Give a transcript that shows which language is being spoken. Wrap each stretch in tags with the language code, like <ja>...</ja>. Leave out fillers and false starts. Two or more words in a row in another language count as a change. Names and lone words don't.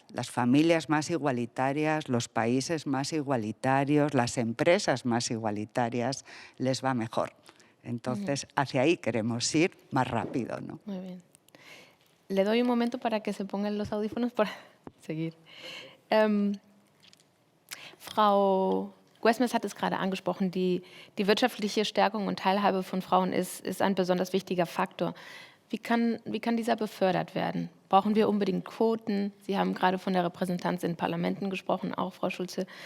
<es>Las familias más igualitarias, los países más igualitarios, las empresas más igualitarias, les va mejor. Entonces, hacia ahí queremos ir más rápido, ¿no? Muy bien. Le doy un momento para que se pongan los audífonos para seguir.</es> <de>Frau Guesmes hat es gerade angesprochen, die wirtschaftliche Stärkung und Teilhabe von Frauen ist ein besonders wichtiger Faktor. Wie kann dieser befördert werden? Brauchen wir unbedingt Quoten? Sie haben gerade von der Repräsentanz in Parlamenten gesprochen, auch Frau Schulze.</de>